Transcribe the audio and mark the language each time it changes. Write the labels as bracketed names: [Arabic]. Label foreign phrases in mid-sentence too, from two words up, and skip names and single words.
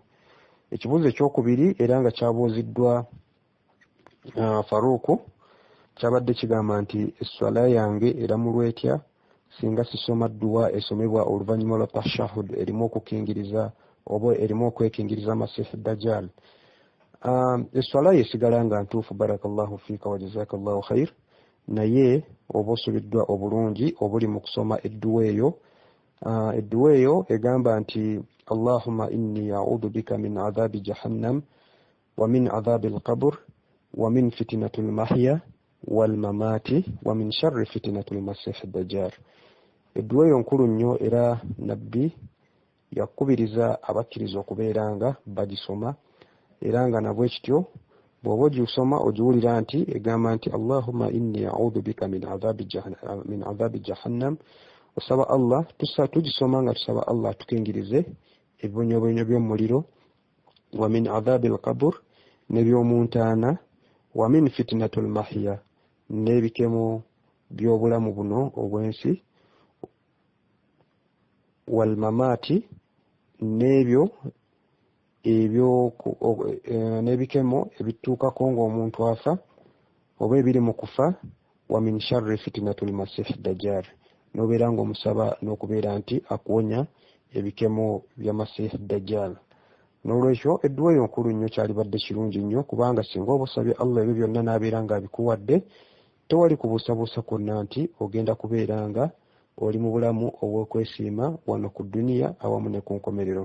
[Ganda] Ekibuuzo ekyokubiri era nga kyabuuziddwa Faruku, kyabadde kigamba nti esswala yange eramulwa etya singa sisoma eduwa esomebwa oluvannyuma lwa tashahud erimu okukingiriza oba erimu okwekingiriza Masiih Dajjal. Esswala yesigala nga ntuufu, [Arabic] بارك الله فيك وجزاك الله خير, [Ganda] naye oba osubiddwa obulungi obuli mu kusoma eduwa eyo. Eduwa eyo egamba nti [Arabic] اللهم إني أعوذ بك من عذاب جهنم ومن عذاب القبر ومن فتنة المحيا والممات ومن شر فتنة المسيح الدجال. [Ganda] Eduwa eyo nkulu nnyo era nabbi yakubiriza abakkiriza okubeera nga bagisoma, era nga nabwe kityo bw'oba ogisoma ogiwulira nti egamba nti [Arabic] اللهم إني أعوذ بك من عذاب جهنم. [Ganda] Osaba Allah tugisoma nga tusaba Allah tukingirize ebibonyobonyo by'omuliro [Arabic] ومن عذاب القبر [Ganda] nebyomuntaana [Arabic] ومن فتنة المحيا [Ganda] nebikemo byobulamu buno obwensi [Arabic] والممات [Ganda] nebyo nebikemo ebituukako ng'omuntu afa oba ebiri mu kufa [Arabic] ومن شر فتنة المسيح الدجال [Ganda] nobeera ng'omusaba n'okubeera nti akuwonya ebikemo bya masih dajjal. N'olwekyo edduwa enkulu nnyo kyalibadde kirungi nnyo kubanga singa obusabye Allah ebyo byonna n'abeera ng'abikuwadde tewali kubuusabuusa kwonna nti ogenda kubeera nga oli mu bulamu obw'okwesiima wano ku duniya awamu ne ku nkomerero.